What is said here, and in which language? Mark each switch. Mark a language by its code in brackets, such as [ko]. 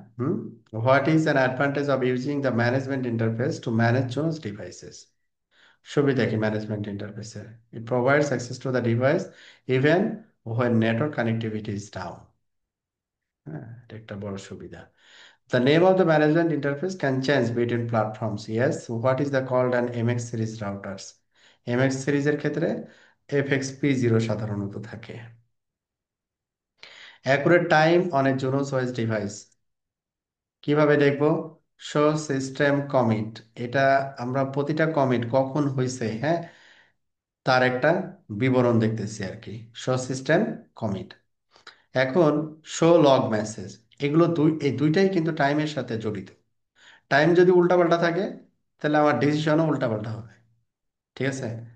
[en] Hmm, what is an advantage of using the management interface to manage zones devices? [bn] সুবিধা কি management ইন্টারফেসের? [en] It provides access to the device even when network connectivity is down. [bn] হ্যাঁ, এটা একটা বড় সুবিধা। [en] The name of the management interface can change between platforms. Yes. What is the called an MX series routers? [bn] MX series এর ক্ষেত্রে FXP0 সাধারণত থাকে। [en] Accurate time on a Junos OS device [bn] কিভাবে দেখব? [en] Show system commit. [bn] এটা আমরা প্রতিটা commit কখন হয়েছে, হ্যাঁ, তার একটা বিবরণ দেখতেছি আর কি। [en] Show system commit. [bn] এখন শো লগ মেসেজ, এগুলো এই দুইটাই কিন্তু টাইমের সাথে জড়িত। টাইম যদি উল্টাপাল্টা থাকে তাহলে আমার ডিসিশনও উল্টাপাল্টা হবে। ঠিক আছে?